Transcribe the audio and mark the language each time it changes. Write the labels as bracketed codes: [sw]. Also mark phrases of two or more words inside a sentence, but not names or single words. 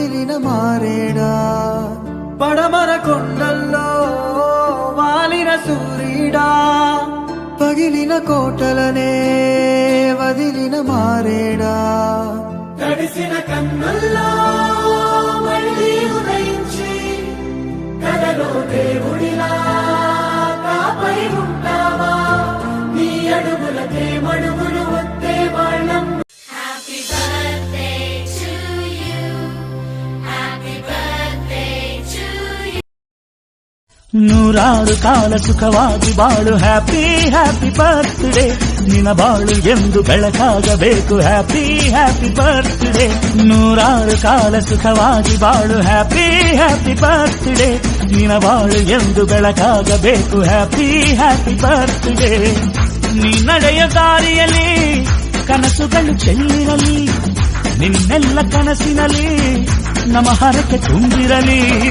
[te] వదిలిన మారేడా పడమర కొండల్లో వాలిన సూర్యుడా పగిలిన కోటలనే వదిలిన మారేడా తడిసిన కన్నుల్లో మళ్ళీ ఉదయించి కలలో దేవుడిలా కాపై ఉంటావా నీ అడుగులకే మడుగులు వస్తే వాళ్ళం. [kn] ನೂರಾರು ಕಾಲ ಸುಖವಾಗಿ ಬಾಳು [en] happy happy birthday [kn] ನಿನ್ನ ಬಾಳು ಎಂದು ಬೆಳಕಾಗಬೇಕು [en] happy happy birthday [kn] ನೂರಾರು ಕಾಲ ಸುಖವಾಗಿ ಬಾಳು [en] happy happy birthday [kn] ನಿನ್ನ ಬಾಳು ಎಂದು ಬೆಳಕಾಗಬೇಕು [en] happy happy birthday [kn] ನೀ ನಡೆಯ ದಾರಿಯಲ್ಲಿ ಕನಸುಗಳು ಚೆಲ್ಲಿರಲಿ ನಿನ್ನೆಲ್ಲ ಕನಸಿನಲ್ಲಿ ನಮ್ಮ ಹರಕೆ ತುಂಬಿರಲಿ.